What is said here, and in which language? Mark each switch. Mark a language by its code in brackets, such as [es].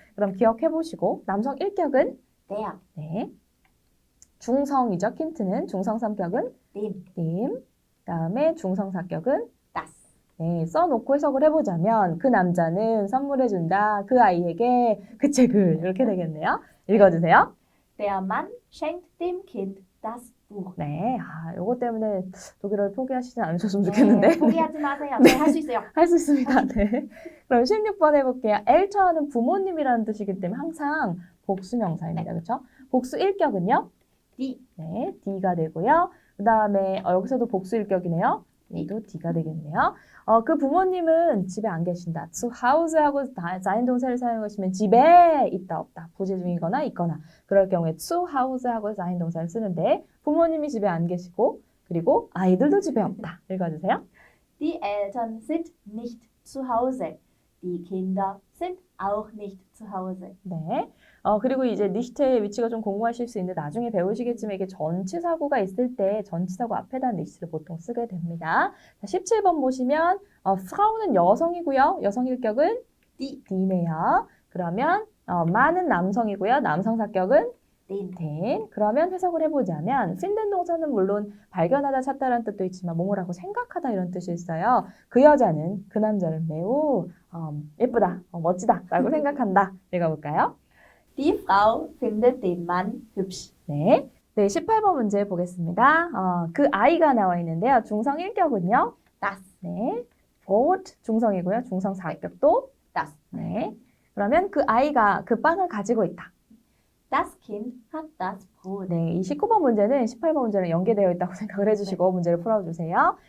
[ko] 그럼 기억해 보시고 남성 1격은 [de] Der. [ko] 네, 중성이죠. 킨트는 중성 3격은 [de] Dem. [ko] 님, 다음에 중성 4격은 [de] Das. [ko] 네, 써놓고 해석을 해보자면 그 남자는 선물해준다. 그 아이에게 그 책을 이렇게 되겠네요. 읽어주세요. [de] Der Mann schenkt dem Kind das Buch. [ko] 네, 요거 때문에 독일어를 포기하시지 않으셨으면 좋겠는데. 네, 포기하지 마세요. 네, 할 수 있어요. 할 수 있습니다. 네. 그럼 16번 해볼게요. 엘처는 부모님이라는 뜻이기 때문에 항상 복수명사입니다. 그렇죠? 복수 1격은요? [de] Die. [ko] 네, D가 되고요. 그 다음에 여기서도 복수 1격이네요. 얘도 D가 되겠네요. 그 부모님은 집에 안 계신다. [de] zu Hause [ko] 하고 자인동사를 사용하시면 집에 있다 없다. 부재 중이거나 있거나 그럴 경우에 [de] zu Hause [ko] 하고 자인동사를 쓰는데 부모님이 집에 안 계시고 그리고 아이들도 집에 없다. 읽어주세요. [de] Die Eltern sind nicht zu Hause. Die Kinder sind auch nicht zu Hause. [ko] 네. 그리고 이제 nicht의 위치가 좀 공부하실 수 있는데 나중에 배우시겠지만 이게 전치사구가 있을 때 전치사구 앞에다 nicht를 보통 쓰게 됩니다. 자, 17번 보시면 Frau는 여성이고요. 여성 일격은 die네요. 그러면 man은 남성이고요. 남성 사격은 den. 그러면 해석을 해보자면 finden 동사는 물론 발견하다, 찾다라는 뜻도 있지만 뭐뭐라고 생각하다 이런 뜻이 있어요. 그 여자는 그 남자를 매우 예쁘다, 멋지다 라고 생각한다. 읽어볼까요? [de] Die Frau findet den Mann hübsch. [ko] 네. 네, 18번 문제 보겠습니다. 그 아이가 나와 있는데요. 중성 1격은요. [de] Das, [ko] 네. Brot 중성이고요. 중성 4격도. [de] das. [ko] 네. 그러면 그 아이가 그 빵을 가지고 있다. [de] Das Kind hat das Brot. [ko] 네, 이 19번 문제는 18번 문제랑 연계되어 있다고 생각을 해주시고 문제를 풀어주세요.